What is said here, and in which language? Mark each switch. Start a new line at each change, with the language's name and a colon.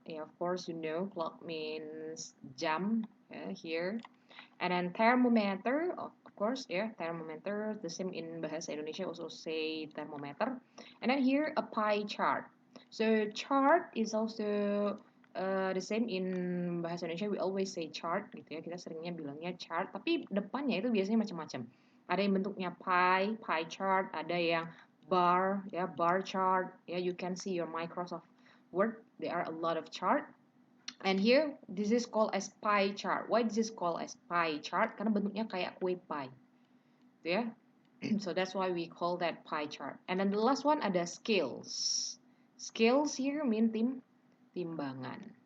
English: Yeah, of course you know clock means jam here. And then thermometer, of course, yeah, thermometer. The same in Bahasa Indonesia also say thermometer. And then here a pie chart. So chart is also the same in Bahasa Indonesia. We always say chart
Indonesian: gitu ya. Kita seringnya bilangnya chart. Tapi depannya itu biasanya macam-macam. Ada yang bentuknya pie chart. Ada yang bar, ya, bar chart.
English: Ya, you can see your Microsoft Word. There are a lot of chart. And here, this is called as pie chart. Why this is called as pie chart?
Indonesian: Karena bentuknya kayak kue pie.
English: Ya. So that's why we call that pie chart. And then the last one ada scales. Scales here mean timbangan.